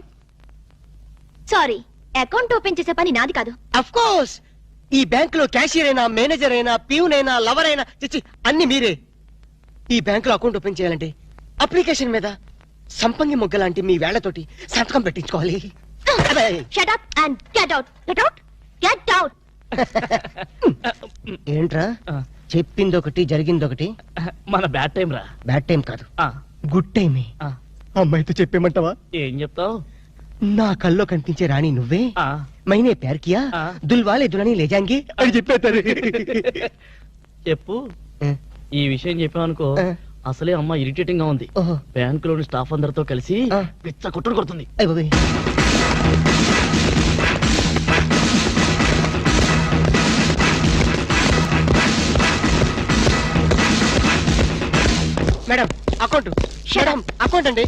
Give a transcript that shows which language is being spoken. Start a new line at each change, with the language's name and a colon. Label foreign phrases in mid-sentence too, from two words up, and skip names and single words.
Telugu: సారీ,
English: account open
Telugu: చేసే పని నాది కాదు.
English: of course,
Telugu: ఈ బ్యాంకులో క్యాషియర్ అయినా, మేనేజర్ అయినా, ప్యూన్ అయినా, లవర్ అయినా, చిచ్చి అన్ని మీరే. ఈ బ్యాంకులో
English: account open
Telugu: చేయాలంటే అప్లికేషన్ మీద సంపంగి మొగ్గ లాంటి మీ వేళ్లతోటి సంతకం పెట్టించుకోవాలి.
English: Shut up and get out. Get out. Get out.
Telugu: ఏంట్రా చెప్పిందొకటి జరిగిందొకటి? మన
English: bad time
Telugu: రా.
English: bad time
Telugu: కాదు,
English: good time.
Telugu: అమ్మాయితో చెప్పేమంటావా? ఏం చెప్తావు? నా కల్లో కనిపించే రాణి నువ్వే, మైనే ప్యార్ కియా, దుల్వాలే దులని లే జాంగే అని చెప్పేస్తారు. చెప్పు. ఈ విషయం చెప్పామనుకో, అసలే అమ్మ ఇరిటేటింగ్ గా ఉంది. బ్యాంకులోని స్టాఫ్ అందరితో కలిసి పిచ్చ కొట్టుడు కొడుతుంది.
English: madam account, madam account
Telugu: అండి.